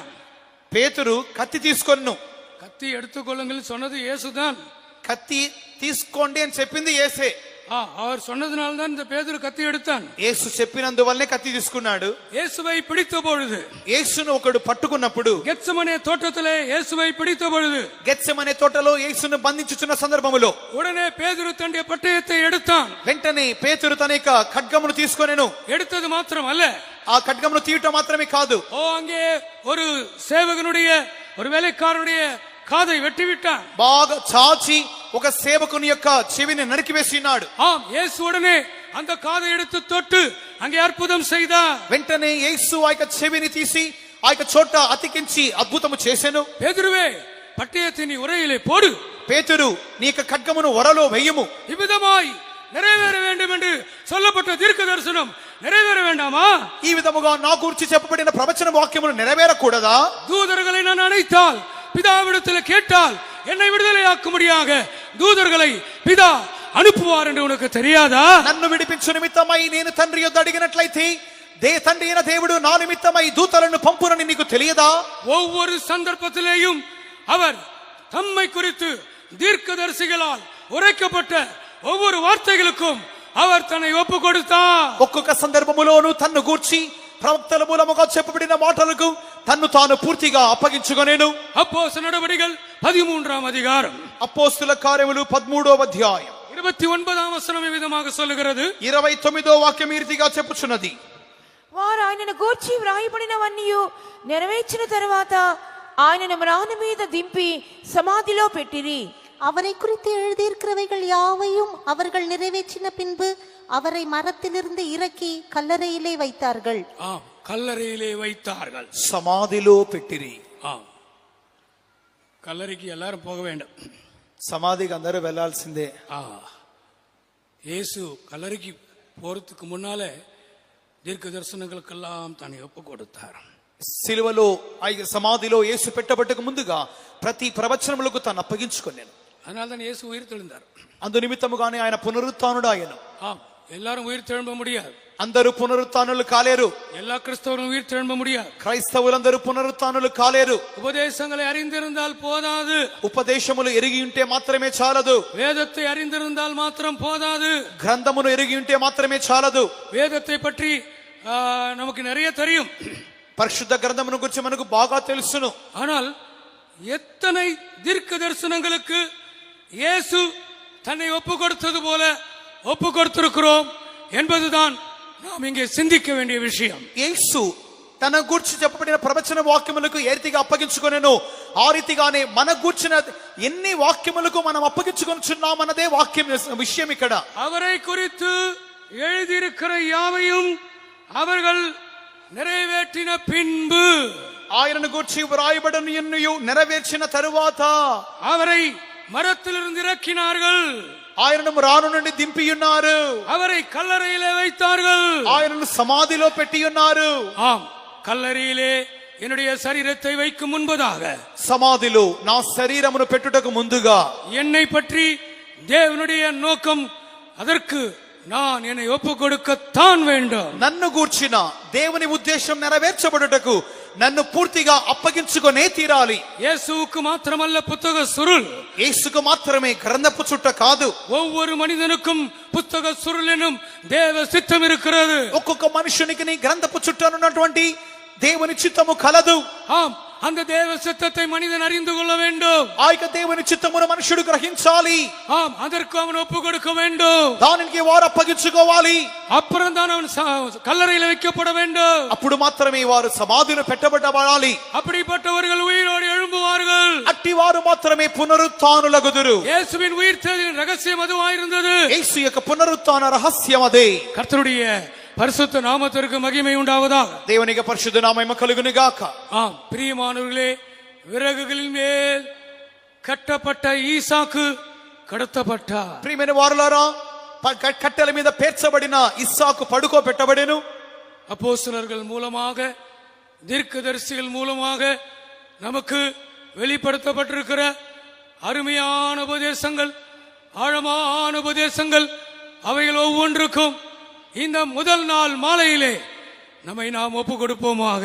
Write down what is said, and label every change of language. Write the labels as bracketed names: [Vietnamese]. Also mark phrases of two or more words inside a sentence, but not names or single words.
[Telugu] పేతురు కత్తి తీసుకొన్ను. [Tamil] கத்தி எடுத்துக்கொள்ளுங்கள் சொன்னது இயேசுதான். [Telugu] కత్తి తీసుకోండి అని చెప్పింది యేసే. [Tamil] அவர் சொன்னதுனால்தான் இந்த பேதுரு கத்தி எடுத்தான். [Telugu] యేసు చెప్పినందువల్లనే కత్తి తీసుకున్నాడు. [Tamil] இயேசுவை பிடித்த பொழுது, [Telugu] యేసును ఒకడు పట్టుకున్నప్పుడు, [Tamil] గెత్సెమనే తోటத்திலே இயேசுவை பிடித்த பொழுது, [Telugu] గెత్సెమనే తోటలో యేసును బంధించుచున్న సందర్భములో [Tamil] உடனே பேதுரு தன்னுடைய பட்டயத்தை எடுத்தான். [Telugu] వెంటనే పేతురు తన యొక్క ఖడ్గమును తీసుకొనెను. [Tamil] எடுத்தது மாத்திரம் அல்ல, [Telugu] ఆ ఖడ్గమును తీయటం మాత్రమే కాదు, [Tamil] அங்கே ஒரு சேவகனுடைய ஒரு வேலைக்காரனுடைய காதை வெட்டி விட்டான். [Telugu] బాగా చాచి ఒక సేవకుని యొక్క చెవిని నరికివేసినాడు. [Tamil] ஆம், இயேசு உடனே அந்த காதை எடுத்து தொட்டு அங்கே அற்புதம் செய்தார். [Telugu] వెంటనే యేసు ఆ యొక్క చెవిని తీసి ఆ యొక్క చోట అతికించి అద్భుతము చేసెను. [Tamil] பேதுருவே, பட்டயத்தை நீ உரையிலே போடு. [Telugu] పేతురు నీ యొక్క ఖడ్గమును వరలో వెయ్యము. [Tamil] இவ்விதமாய் நிறைவேற வேண்டும் என்று சொல்லப்பட்ட தீர்க்க தரிசனம் நிறைவேற வேண்டாமா? [Telugu] ఈ విధముగా నా గురించి చెప్పబడిన ప్రవచన వాక్యములు నెరవేరకూడదా? [Tamil] தூதர்களை நான் அழைத்தால், பிதாவிடத்தில் கேட்டால் என்னை விடுதலையாக்கும்படியாக தூதர்களை பிதா அனுப்புவார் என்று உனக்கு தெரியாதா? [Telugu] నన్ను విడిపించు నిమిత్తమై నేను తండ్రి యొద్ద అడిగినట్లయితే తండ్రి అయిన దేవుడు నా నిమిత్తమై దూతలను పంపునని నీకు తెలియదా? [Tamil] ஒவ்வொரு சந்தர்ப்பத்திலேயும் அவர் தம்மை குறித்து தீர்க்கதரிசிகளால் உரைக்கப்பட்ட ஒவ்வொரு வார்த்தைகளுக்கும் அவர் தன்னை ஒப்பு கொடுத்தார். [Telugu] ఒక్కొక్క సందర్భములోను తన్ను గూర్చి ప్రవక్తల మూలముగా చెప్పబడిన మాటలకు తన్ను తాను పూర్తిగా అప్పగించుకొనెను. [Tamil] அப்போஸ்தலர் நடபடிகள் 13ஆம் அதிகாரம் [Telugu] అపోస్తుల కార్యములు 13వ అధ్యాయం [Tamil] 29ஆம் வசனம் விதமாக சொல்லுகிறது. [Telugu] 29వ వాక్యం ఈ రీతిగా చెప్పుచున్నది. వారు ఆయనను గూర్చి వ్రాయబడినవన్నీయు నెరవేర్చిన తరువాత ఆయనను మ్రాను మీద దింపి సమాధిలో పెట్టిరి. [Tamil] அவரை குறித்து எழுதியிருக்கிறவைகள் யாவையும் அவர்கள் நிறைவேற்றின பின்பு அவரை மரத்திலிருந்து இறக்கி கல்லறையிலே வைத்தார்கள். ஆம், கல்லறையிலே வைத்தார்கள். [Telugu] సమాధిలో పెట్టిరి. [Tamil] ஆம், கல்லறைக்கு எல்லாரும் போக வேண்டும். [Telugu] సమాధికి అందరూ వెళ్లాల్సిందే. [Tamil] இயேசு கல்லறைக்கு போறதுக்கு முன்னாலே தீர்க்க தரிசனங்களுக்கெல்லாம் தன்னை ஒப்பு கொடுத்தார். [Telugu] సిలువలో సమాధిలో యేసు పెట్టబట్టకు ముందుగా ప్రతి ప్రవచనములకు తాను అప్పగించుకొనెను. [Tamil] அதனால்தான் இயேசு உயிர் தெழுந்தார். [Telugu] అందు నిమిత్తముగానే ఆయన పునరుత్థానుడు ఆయను. [Tamil] ஆம், எல்லாரும் உயிர் தெழும்ப முடியாது. [Telugu] అందరూ పునరుత్థానులు కాలేరు. [Tamil] எல்லா கிறிஸ்தவர்களும் உயிர் தெழும்ப முடியாது. [Telugu] క్రైస్తవులందరూ పునరుత్థానులు కాలేరు. [Tamil] உபதேசங்களை அறிந்திருந்தால் போதாது. [Telugu] ఉపదేశములు ఎరిగి ఉంటే మాత్రమే చాలదు. [Tamil] வேதத்தை அறிந்திருந்தால் மாத்திரம் போதாது. [Telugu] గ్రంథమును ఎరిగి ఉంటే మాత్రమే చాలదు. [Tamil] வேதத்தை பற்றி நமக்கு நிறைய தெரியும். [Telugu] పరిశుద్ధ గ్రంథమును గురించి మనకు బాగా తెలుసును. [Tamil] ஆனால் எத்தனை தீர்க்க தரிசனங்களுக்கு இயேசு தன்னை ஒப்பு கொடுத்தது போல ஒப்பு கொடுத்திருக்கிறோம் என்பதுதான் நாம் இங்கே சிந்திக்க வேண்டிய விஷயம். [Telugu] యేసు తన గూర్చి చెప్పబడిన ప్రవచన వాక్యములకు ఏ రీతిగా అప్పగించుకొనెనో ఆ రీతిగానే మన గూర్చిన ఎన్ని వాక్యములకు మనం అప్పగించుకొనుచున్నామన్నదే వాక్యం విషయం. ఇక్కడ [Tamil] அவரை குறித்து எழுதியிருக்கிற யாவையும் அவர்கள் நிறைவேற்றின பின்பு, [Telugu] ఆయనను గూర్చి వ్రాయబడిన ఎన్నయూ నెరవేర్చిన తరువాత [Tamil] அவரை மரத்திலிருந்து இறக்கினார்கள். [Telugu] ఆయనను రాను నుండి దింపియున్నారు. [Tamil] அவரை கல்லறையிலே வைத்தார்கள். [Telugu] ఆయనను సమాధిలో పెట్టియున్నారు. [Tamil] ஆம், கல்லறையிலே என்னுடைய சரீரத்தை வைக்கும் முன்பதாக, [Telugu] సమాధిలో నా శరీరమును పెట్టుటకు ముందుగా [Tamil] என்னை பற்றி தேவனுடைய நோக்கம், அதற்கு நான் என்னை ஒப்பு கொடுக்கத்தான் வேண்டும். [Telugu] నన్ను గూర్చిన దేవుని ఉద్దేశం నెరవేర్చబడుటకు నన్ను పూర్తిగా అప్పగించుకొనే తీరాలి. [Tamil] இயேசுவுக்கு மாத்திரமல்ல புத்தக சுருள், [Telugu] యేసుకు మాత్రమే గ్రంథపు చుట్ట కాదు, [Tamil] ஒவ்வொரு மனிதனுக்கும் புத்தக சுருள் எனும் தேவ சித்தம் இருக்கிறது. [Telugu] ఒక్కొక్క మనుషునికి నీ గ్రంథపు చుట్టనున్నటువంటి దేవుని చిత్తము కలదు. [Tamil] ஆம், அந்த தேவ சித்தத்தை மனிதன் அறிந்து கொள்ள வேண்டும். [Telugu] ఆ యొక్క దేవుని చిత్తమును మనుషుడు గ్రహించాలి. [Tamil] ஆம், அதற்கு அவன் ஒப்பு கொடுக்க வேண்டும். [Telugu] దానికి వారు అప్పగించుకోవాలి. [Tamil] அப்புறம் தான் அவன் கல்லறையில் வைக்கப்பட வேண்டும். [Telugu] అప్పుడు మాత్రమే వారు సమాధిలో పెట్టబడాలి. [Tamil] அப்படிப்பட்டவர்கள் உயிரோடு எழும்புவார்கள். [Telugu] అట్టి వారు మాత్రమే పునరుత్థానులగుదురు. [Tamil] இயேசுவின் உயிர்த்தெழுதலின் ரகசியம் அதுவாயிருந்தது. [Telugu] యేసు యొక్క పునరుత్థాన రహస్యం అదే. [Tamil] கர்த்தருடைய பரிசுத்த நாமத்திற்கு மகிமை உண்டாவதாக. [Telugu] దేవునికి పరిశుద్ధ నామము కలుగును గాక. [Tamil] ஆம் பிரியமானவர்களே, விறகுகளின் மேல் கட்டப்பட்ட ஈசாக்கு கடத்தப்பட்டார். [Telugu] ప్రియమైన వారులారా, కట్టెల మీద పేర్చబడిన ఇస్సాకు పడుకోబెట్టబడెను. [Tamil] அப்போஸ்தலர்கள் மூலமாக, தீர்க்கதரிசிகள் மூலமாக நமக்கு வெளிப்படுத்தப்பட்டிருக்கிற அருமையான உபதேசங்கள், ஆழமான உபதேசங்கள், அவைகள் ஒவ்வொன்றுக்கும் இந்த முதல் நாள் மாலையிலே நம்மை நாம் ஒப்பு கொடுப்போமாக.